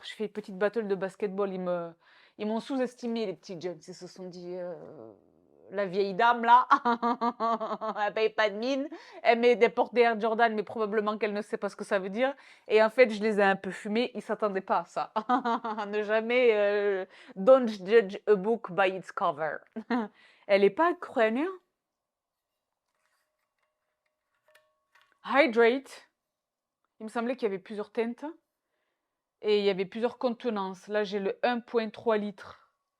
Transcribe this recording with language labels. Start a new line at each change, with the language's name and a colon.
French: Je fais une petite battle de basketball. Ils m'ont sous-estimé, les petits jeunes. Ils se sont dit, la vieille dame là, elle paye pas de mine. Elle met des portes Air Jordan, mais probablement qu'elle ne sait pas ce que ça veut dire. Et en fait, je les ai un peu fumés. Ils s'attendaient pas à ça. Ne jamais,
English: don't judge a book by its cover.
French: Elle est pas ukrainienne. Hydrate. Il me semblait qu'il y avait plusieurs teintes. Et il y avait plusieurs contenances. Là, j'ai le 1,3 litres.